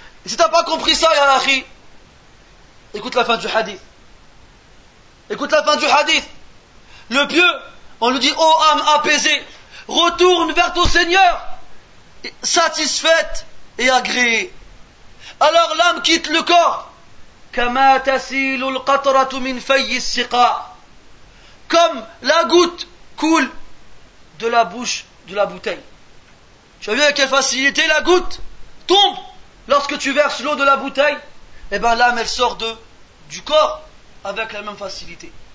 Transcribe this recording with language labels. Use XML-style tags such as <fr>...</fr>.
<fr>Et si tu n'as pas compris ça, ya akhi, écoute la fin du hadith. Écoute la fin du hadith. Le pieux, on lui dit, ô âme apaisée, retourne vers ton Seigneur, satisfaite et agréée. Alors l'âme quitte le corps.</fr> <ar>كما تسيل القطرة من في السقاء.</ar> <fr>Comme la goutte coule de la bouche de la bouteille. Tu as vu avec quelle facilité la goutte tombe lorsque tu verses l'eau de la bouteille? Eh bien l'âme elle sort du corps avec la même facilité.</fr>